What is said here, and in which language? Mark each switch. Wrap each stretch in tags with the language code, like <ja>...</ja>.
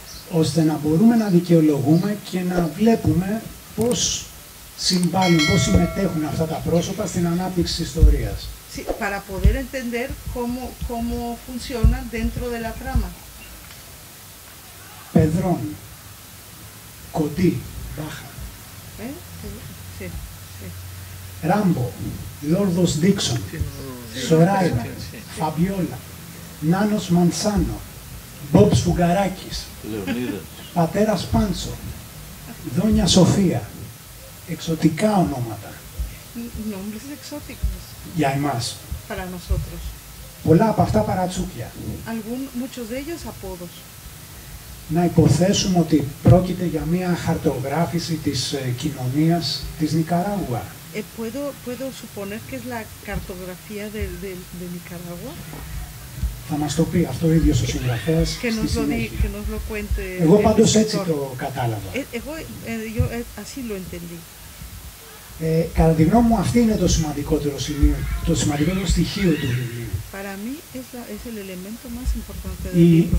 <el>Ώστε να μπορούμε να δικαιολογούμε και να βλέπουμε πώς συμβάλλουν, πώς συμμετέχουν αυτά τα πρόσωπα στην ανάπτυξη της ιστορίας.</el> <es>Sí, para poder entender cómo funcionan dentro de la trama.</es> <el>Πεδρών, Κοντή, Μπάχα,</el> <es>Sí, sí.</es> <el>Ράμπο, Λόρδος Ντίξον, Σοράιβα, Φαμπιόλα, Νάνος Μανσάνο, Μπομπ Σφουγγαράκης, Πατέρας Πάντσο, Δόνια Σοφία, εξωτικά ονόματα.</el> <es>Nombres exóticos.</es> <el>Για εμάς.</el> <es>Para nosotros.</es> <el>Πολλά από αυτά παρατσούκια.</el> <es>Muchos de ellos apodos.</es> <el>Να υποθέσουμε ότι πρόκειται για μια χαρτογράφηση της κοινωνίας της Νικαράγουα.</el> <es>¿Puedo suponer que es la cartografía de Nicaragua?</es> <el>Θα μας το πει αυτό ο ίδιος ο συγγραφέας στη συνέχεια. Εγώ πάντως έτσι το κατάλαβα.</el> <es>Yo así lo entendí.</es> <el>Κατά τη γνώμη μου αυτή είναι το σημαντικότερο σημείο, το σημαντικότερο στοιχείο του βιβλίου.</el> <es>Para mí es el elemento más importante del libro.</es>